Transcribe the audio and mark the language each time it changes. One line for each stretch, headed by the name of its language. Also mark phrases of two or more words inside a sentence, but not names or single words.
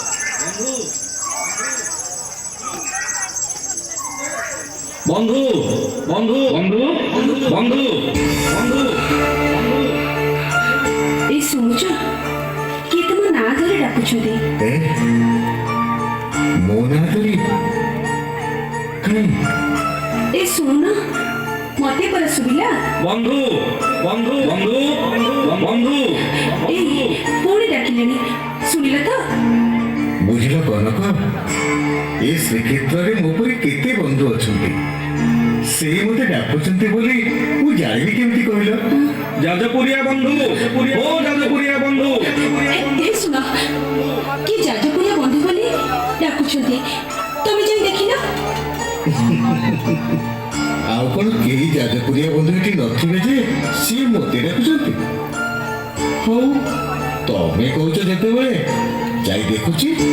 Bangla: বন্ধু বন্ধু বন্ধু বন্ধু বন্ধু বন্ধু
Odia: এই ଶୁଣୁଛ? କିଏ ତୁମ ନାଁ ଧରି ଡାକୁଛନ୍ତି? ମୋ ନାଁ ଧରି? କାଇଁ? ଏ ଶୁଣୁନ, ମତେ ପରା ଶୁଭିଲା।
Bangla: বন্ধু বন্ধু বন্ধু বন্ধু
Odia: ଏଇ ପୁଣି ଡାକିଲେଣି, ଶୁଣିଲ ତ? ବୁଝିଲ କନକ, ଏ ଶ୍ରୀକ୍ଷେତ୍ରରେ ମୋ ପରି କେତେ ବନ୍ଧୁ ଅଛନ୍ତି। ସେ ମୋତେ ଡାକୁଛନ୍ତି ବୋଲି ମୁଁ ଜାଣିବି କେମିତି କହିଲ?
Bangla: যাজপুরিয়া বন্ধু ও যাজপুরিয়া বন্ধু
Odia: ଏ ଶୁଣ, କି ଯାଜପୁରିଆ ବନ୍ଧୁ ବୋଲି ଡାକୁଛନ୍ତି, ତମେ ଯାଇ ଦେଖିଲ? ଆଉ କ'ଣ କେହି ଯାଜପୁରିଆ ବନ୍ଧୁ ଏଠି ନଥିବେ ଯେ ସିଏ ମୋତେ ଡାକୁଛନ୍ତି? ହଉ, ତମେ କହୁଛ ଯେତେବେଳେ ଯାଇ ଦେଖୁଛି।